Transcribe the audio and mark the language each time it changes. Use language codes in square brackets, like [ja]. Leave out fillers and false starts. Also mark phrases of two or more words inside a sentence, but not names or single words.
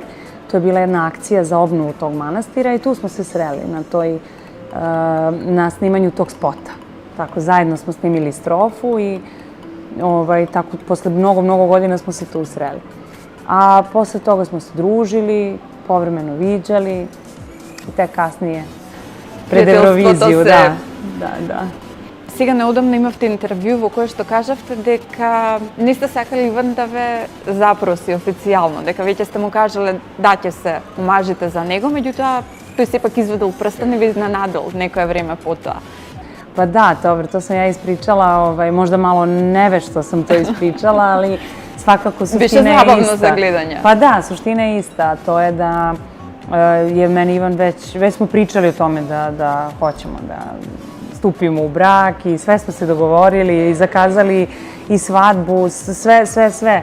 [sr] To je bila jedna akcija za obnovu tog manastira i tu smo se sreli na snimanju tog spota. Tako, zajedno smo snimili strofu i tako, posle mnogo godina smo se tu sreli. A posle toga smo se družili, povremeno viđali i tek kasnije pred Euroviziju, da. [mk] Сега неодамно имавте интервју во кое што кажавте дека не сте сакали Иван да ве запроси официјално, дека веќе сте му кажале да ќе се омажите за него, меѓутоа тој сепак изведил прстен и ви изненадил некое време потоа. [sr] Pa da, dobro, to sam ja ispričala, možda malo nevešто sam to ispričala, ali svakako suština je ista. Više zabavno za gledanje. Pa da, suština je ista, to je da je meni Ivan već smo pričali o tome da hoćemo da stupimo u brak i sve smo se dogovorili i zakazali i svadbu, sve.